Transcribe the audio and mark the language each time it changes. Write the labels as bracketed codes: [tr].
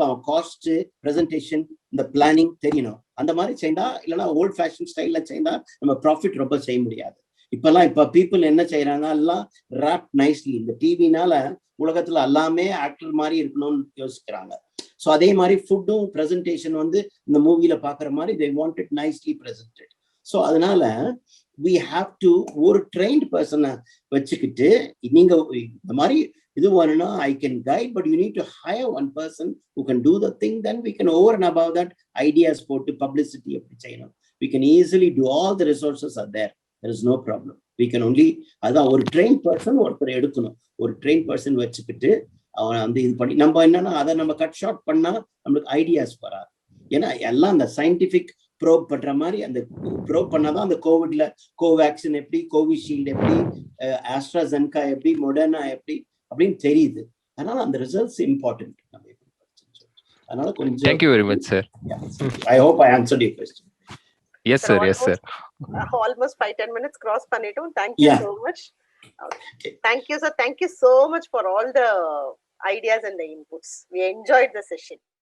[ta] அப்ப அவன் cost, presentation, இந்த பிளானிங் தெரியணும். அந்த மாதிரி செய்தா, இல்லைன்னா ஓல்ட் ஃபேஷன் ஸ்டைல்ல செய்தா நம்ம ப்ராஃபிட் ரொம்ப செய்ய முடியாது. இப்ப பீப்புள் என்ன செய்யறாங்க, எல்லாம் ராப் நைஸ்லி. இந்த டிவினால உலகத்துல எல்லாமே ஆக்டர் மாதிரி இருக்கணும்னு யோசிக்கிறாங்க. ஸோ அதே மாதிரி ஃபுட்டும் பிரசன்டேஷன் வந்து இந்த மூவில பாக்குற மாதிரி [en] they want it nicely presented. [ta] So அதனால [en] we have to ஒரு trained person [ta] வச்சுக்கிட்டு, நீங்க இந்த மாதிரி இது வேணும்னா [en] I can guide, but you need to hire one person who can do the thing. Then we can over and above that ideas [ta] போட்டு [en] publicity [ta] எப்படி செய்யணும். [en] We can easily do, all the resources are there. There is no problem. We can only, [ta] அதான் ஒரு trained person ஒருத்தர் எடுக்கணும். ஒரு trained person வச்சுக்கிட்டு அவன் வந்து இது பண்ணி, நம்ம என்னன்னா அதை நம்ம கட் ஷார்ட் பண்ணா நம்மளுக்கு ஐடியாஸ் வராது. ஏன்னா எல்லாம் அந்த சயின்டிபிக் ப்ரோப் பண்ற மாதிரி, அந்த ப்ரோப் பண்ணாதான் அந்த கோவிட்ல கோவேக்சின் எப்படி, கோவிஷீல்டு எப்படி, ஆஸ்ட்ராசென்கா எப்படி, மொடர்னா எப்படி அப்படின்னு தெரியுது. அதனால அந்த ரிசல்ட்ஸ் இம்பார்ட்டன்ட். அதனால கொஞ்சம் [en] Thank you very much, sir. I hope I answered your question. Yes, sir. Yes, sir. Almost 5-10 minutes cross [ta] பண்ணிட்டோம். [en] Thank you so much. Okay. Thank you, sir. Thank you so much for all the ideas and the inputs. We enjoyed the session.